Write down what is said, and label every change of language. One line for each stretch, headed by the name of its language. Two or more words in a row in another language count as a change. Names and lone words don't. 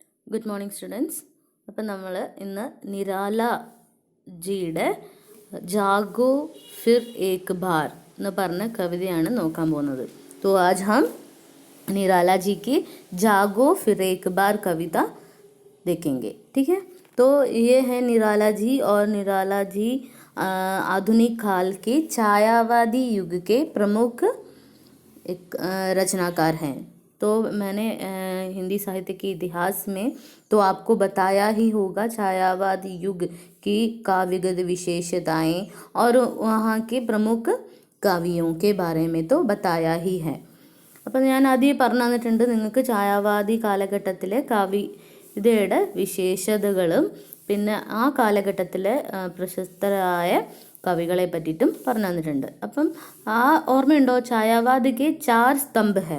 English: Good morning students.
Malayalam: അപ്പം നമ്മൾ ഇന്ന് നിരാല ജിയുടെ ജാഗോ ഫിർ ഏക് ബാർ എന്ന് പറഞ്ഞ കവിതയാണ് നോക്കാൻ പോകുന്നത്.
Hindi: तो आज हम निराला जी की जागो फिर एक बार कविता देखेंगे. ठीक है, तो ये है निराला जी. और निराला जी आधुनिक काल के छायावादी युग के प्रमुख एक रचनाकार हैं. तो मैंने हिंदी साहित्य के इतिहास में तो आपको बताया ही होगा छायावाद युग की काव्यगत विशेषताएं और वहाँ के प्रमुख കവിയോ के बारे में तो बताया ही है.
Malayalam: അപ്പം ഞാൻ ആദ്യം പറഞ്ഞു തന്നിട്ടുണ്ട് നിങ്ങൾക്ക് ഛായാവാദി കാലഘട്ടത്തിലെ കവിതയുടെ വിശേഷതകളും പിന്നെ ആ കാലഘട്ടത്തിലെ പ്രശസ്തരായ കവികളെ പറ്റിയിട്ടും പറഞ്ഞു തന്നിട്ടുണ്ട്. അപ്പം ആ ഓർമ്മയുണ്ടോ?
Hindi: छायावाद के 4 स्तंभ हैं.